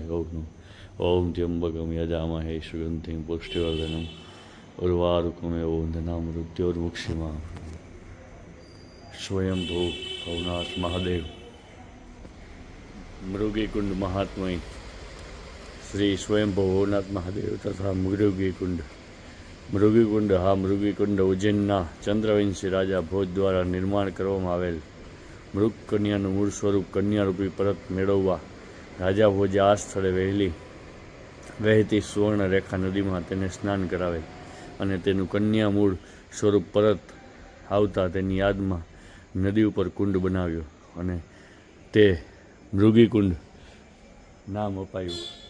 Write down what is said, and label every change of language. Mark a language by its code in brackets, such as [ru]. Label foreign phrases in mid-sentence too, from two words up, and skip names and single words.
[sa] ओम त्र्यंबकं यजामहे सुगन्धिं पुष्टिवर्धनम् उर्वारुकमेव वन्दनामृत्योर्मुक्षिमाम्. स्वयंभू भवनाथ महादेव. मृगीकुंड महात्मय श्री स्वयंभू भवनाथ महादेव तथा मृगीकुंड. [gu] મૃગીકુંડ. હા, મૃગીકુંડ ઉજ્જૈનના ચંદ્રવંશી રાજા ભોજ દ્વારા નિર્માણ કરવામાં આવેલ મૃગ કન્યાનું મૂળ સ્વરૂપ કન્યારૂપી પરત મેળવવા રાજા ભોજે આ સ્થળે વહેતી સુવર્ણ રેખા નદીમાં તેને સ્નાન કરાવેલ અને તેનું કન્યા મૂળ સ્વરૂપ પરત આવતા તેની યાદમાં નદી ઉપર કુંડ બનાવ્યો અને તે મૃગીકુંડ નામ અપાયું.